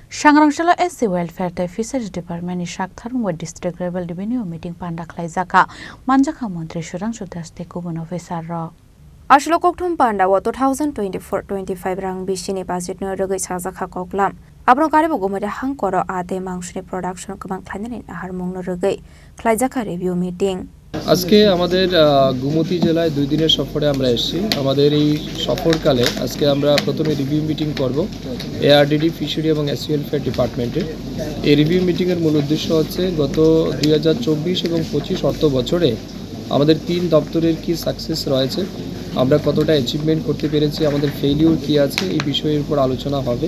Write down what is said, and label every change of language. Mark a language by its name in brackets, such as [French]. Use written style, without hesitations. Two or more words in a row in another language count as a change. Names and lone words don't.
[Kok Borok] सांग्रांशाला [English] SC welfare [Kok Borok] तथा फिशारिज डिपार्टमेंटनि शाखथारुंबो [English] district level revenue meeting [Kok Borok] पान्डा खालायजाखा मानजाखा मंत्री सुरांशु दास गुबुन अफिसार Ashlo kokthum panda wa 2024-25 rang bisini budget no rogai sajaka koklam abro karibo gomode hangkoro ate mangshni production kamang khlainani harmong no rogai khlaijaka [English] review meeting [Bangla] আজকে আমাদের গুমতি জেলায় 2 দিনের সফরে আমরা এসেছি। আমাদের এই সফরকালে আজকে আমরা প্রথমে [English] review meeting [Bangla] করব এআরডিডি ফিশারি এবং [English] SC welfare departmente. [Bangla] এই [English] review meeting [Bangla] এর মূল উদ্দেশ্য হচ্ছে গত 2024 এবং 25 অর্থ বছরে আমাদের 3 দপ্তরের কি সাকসেস রয়েছে, আমরা কতটা অ্যাচিভমেন্ট করতে পেরেছি, আমাদের ফেইলিউর কি আছে, এই বিষয়ের উপর আলোচনা হবে।